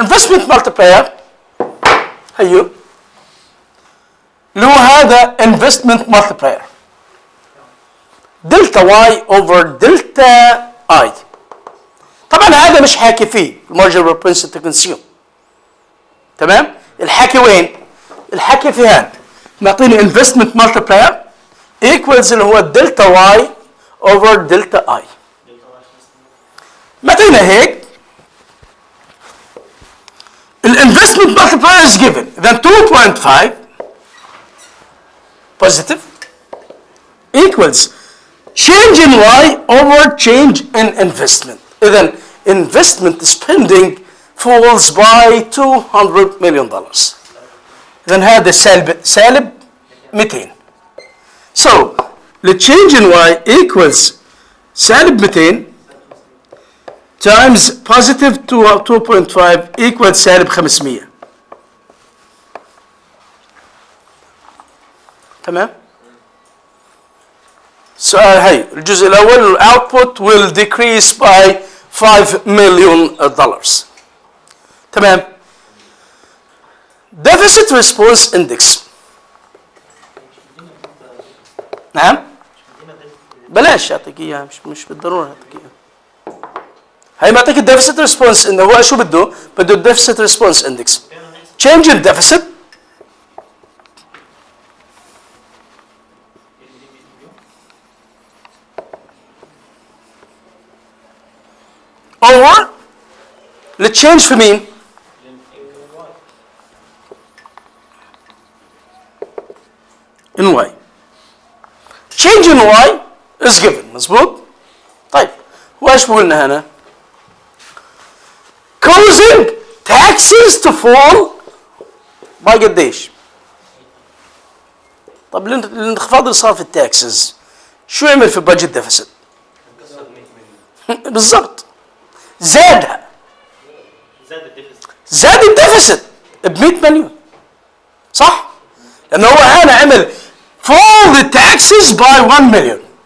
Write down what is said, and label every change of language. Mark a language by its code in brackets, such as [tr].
[ar] انفستمنت مالتيبلاير هيو اللي هو هذا investment multiplier دلتا واي اوفر دلتا اي. طبعا هذا مش حاكي فيه المارجن propensity to consume. تمام؟ الحكي وين؟ الحكي في هذا معطيني investment multiplier equals اللي هو دلتا واي اوفر دلتا اي. معطينا هيك [en] الانفستمنت multiplier is given then 2.5 positive equals change in Y over change in investment. [ar] إذا [en] investment spending falls by $200 million. [ar] إذا هذا سالب 200. [en] So the change in Y equals [ar] سالب [en] 200 times positive 2.5 equals سالب 500. [ar] تمام؟ السؤال هي الجزء الأول [en] output will decrease by $5 million. [ar] تمام؟ [en] deficit response index. [ar] نعم؟ بلاش أعطيك إياها مش بالضرورة أعطيك إياها. هي معطيك الديفيسيت ريسبونس إنه هو شو بده؟ بده الديفيسيت ريسبونس اندكس. [en] change in deficit over [ar] التشينج في مين؟ [en] in Y. change in Y is given. [ar] مظبوط؟ طيب وايش بقولنا هنا؟ [en] causing taxes to fall by [ar] قديش؟ طب الانخفاض اللي صار في التاكسز شو يعمل في البادجت ديفيسيت؟ بالضبط زادها زاد الديفيسيت ب 100 مليون صح؟ لأنه هو هنا عمل [en] fall the taxes by [ar] 1 مليون.